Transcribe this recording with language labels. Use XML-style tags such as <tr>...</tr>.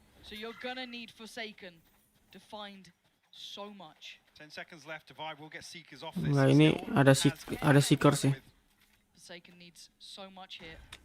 <en>So you're gonna need Forsaken to find so much. 10 seconds left. Divide will get Seekers off this.</en> <id>Enggak, ini ada Seekers sih.</id> <en>Forsaken needs so much here.</en>